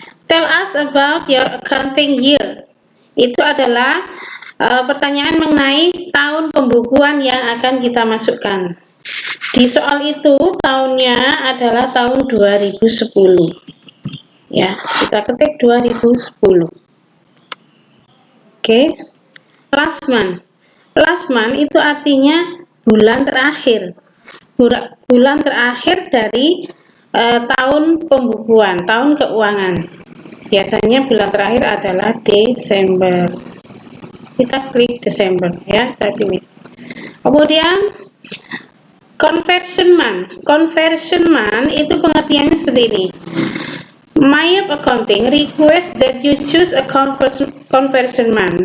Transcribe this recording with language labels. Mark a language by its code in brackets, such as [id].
[en] Tell us about your accounting year. [id] Itu adalah pertanyaan mengenai tahun pembukuan yang akan kita masukkan. Di soal itu tahunnya adalah tahun 2010. Ya, kita ketik 2010. Oke. [en] Last month. [id] Last month itu artinya bulan terakhir. Bulan terakhir dari tahun pembukuan, tahun keuangan. Biasanya bulan terakhir adalah Desember. Kita klik Desember ya, kita pilih. Kemudian conversion month. Conversion month itu pengertiannya seperti ini. [en] Mayap Accounting request that you choose a conversion month.